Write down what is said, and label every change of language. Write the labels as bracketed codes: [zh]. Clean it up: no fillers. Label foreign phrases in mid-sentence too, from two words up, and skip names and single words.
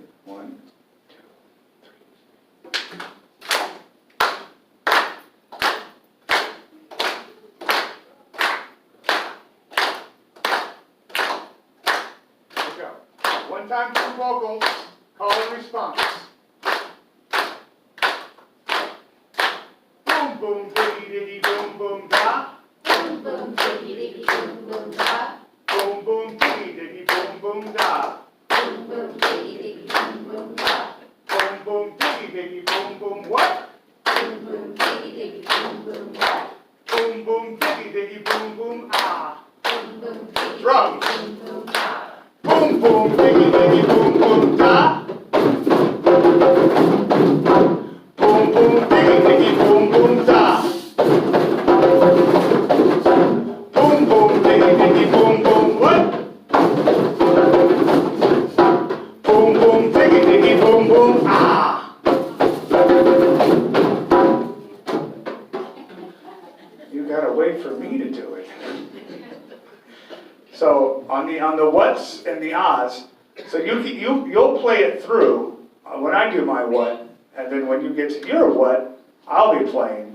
[en] 1, 2, 3. Here we go. One time, 2 vocals, call and response. Boom, boom, diggy, diggy, boom, boom, da. Boom, boom, diggy, diggy, boom, boom, da. Boom, boom, diggy, diggy, boom, boom, da. Boom, boom, diggy, diggy, boom, boom, da. Boom, boom, diggy, diggy, boom, boom, what? Boom, boom, diggy, diggy, boom, boom, da. Boom, boom, diggy, diggy, boom, boom, ah. Boom, boom, diggy, Drums. boom, boom, da. Boom, boom, diggy, diggy, boom, boom, da. Boom, boom, diggy, diggy, boom, boom, da. Boom, boom, diggy, diggy, boom, boom, what? Boom, boom, diggy, diggy, boom, boom, ah. You gotta wait for me to do it. So on the whats and the ahs, so you'll play it through when I do my what, and then when you get to your what, I'll be playing.